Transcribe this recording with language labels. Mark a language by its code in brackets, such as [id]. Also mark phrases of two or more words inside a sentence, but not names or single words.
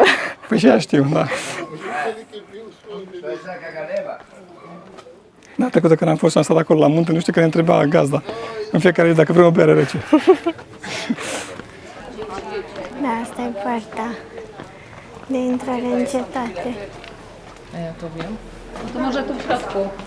[ro] Păi și ea știu, da. Data trecută când am fost și am stat acolo la munte, nu știu că ne întreba gazda în fiecare zi dacă vrem o bere rece. Da, asta e poarta de intrare în cetate. [pl] Ja to wiem. No to może tu w środku.